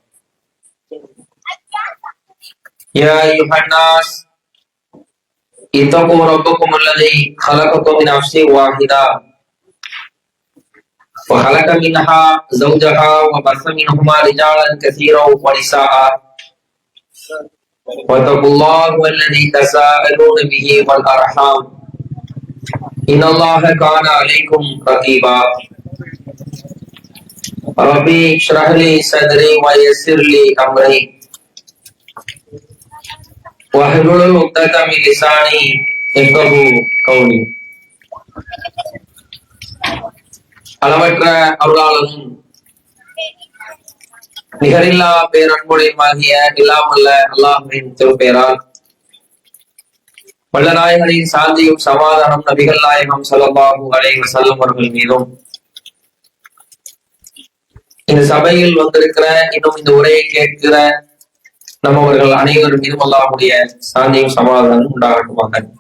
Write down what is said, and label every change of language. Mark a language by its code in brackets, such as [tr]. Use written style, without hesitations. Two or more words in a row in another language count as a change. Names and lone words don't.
[ar] يا أيها الناس اتقوا ربكم الذي خلقكم من نفس واحدة وخلق منها زوجها وبث منهما رجالا كثيرا ونساء واتقوا الله الذي تساءلون به والأرحام إن الله كان عليكم رقيبا. رب اشرح لي صدري ويسر لي أمري واحلل عقدة من لساني يفقهوا قولي. [ta] அளவற்ற அருளாளனும் நிகரில்லா பேரன்புடையமாகிய இல்லாமல்ல அல்லாஹ்வின் திருப்பெயரால் வல்லநாயகனின் சாந்தியும் சமாதானம் நபிகள் நாயகம் [ar] صلى الله عليه وسلم [ta] அவர்கள் மீதும் இந்த சபையில் வந்திருக்கிற இன்னும் இந்த உரையை கேட்கிற நம்மவர்கள் அனைவரும் மீதும் அல்லாஹ்வுடைய சாந்தியும் சமாதானம் உண்டாகட்டுமாக.